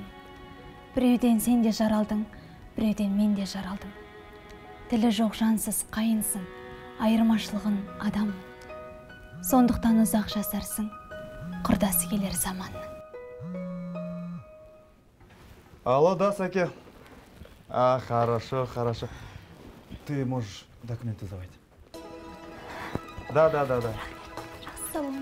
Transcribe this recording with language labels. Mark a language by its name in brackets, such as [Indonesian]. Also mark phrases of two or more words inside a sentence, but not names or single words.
[Kazakh] Біреуден сен де жар алдың, біреуден мен де жар алдым. Тілі жоқ жансыз қайынсың, айырмашылығын адам. Сондықтан ұзақ жасарсың, құрдасы келер заманның. [Russian] Алло, да, Саке. Хорошо. Ты можешь документы сдавать. Да. [Kazakh] Жақсы болыңыз.